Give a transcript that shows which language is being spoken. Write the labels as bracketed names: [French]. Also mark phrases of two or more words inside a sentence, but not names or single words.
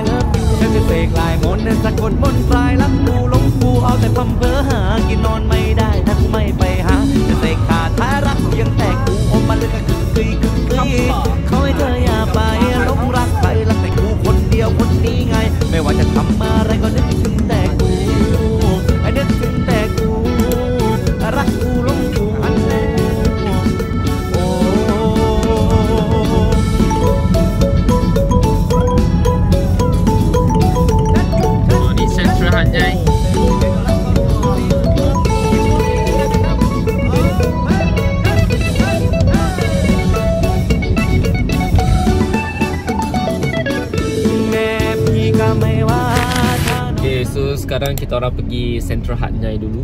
[English] love you [Thai] ฉันจะเสกลายมนต์สะกดมนต์ปลายรักกูหลงกูเอาแต่พำเพ้อหากินนอนไม่ได้ถ้าไม่ไปหาจะเสกขาดท้ายรักเพียงแต่กูอมมันเลยก็กึกกึยขอให้เธออย่าไปหลงรักใครรักแต่กูคนเดียวคนนี้ไงไม่ว่าจะทำอะไรก็นึกถึงแต่กูนึกถึงแต่กูรักกูหลงกู นี่เซ็นทรัลหาดใหญ่ [Malay] So sekarang kita orang pergi Central Hut Nyai dulu.